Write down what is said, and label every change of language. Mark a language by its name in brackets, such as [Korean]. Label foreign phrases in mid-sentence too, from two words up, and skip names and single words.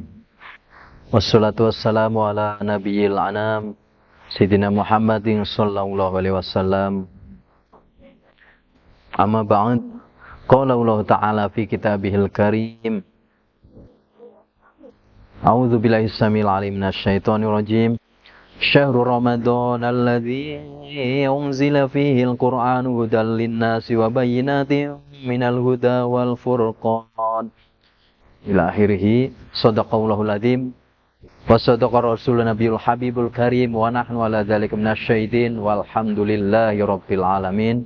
[Arabic] والصلاة والسلام على نبي الأنام سيدنا محمد صلى الله عليه وسلم. أما بعد. قال الله تعالى في كتابه الكريم. أعوذ بالله السميع العليم من الشيطان الرجيم. شهر رمضان الذي أنزل فيه القرآن هدى للناس وبينات من الهدى والفرقان. إلى آخره. صدق الله العظيم وصدق رسوله النبي الحبيب الكريم ونحن على ذلك من الشياطين والحمد لله رب العالمين.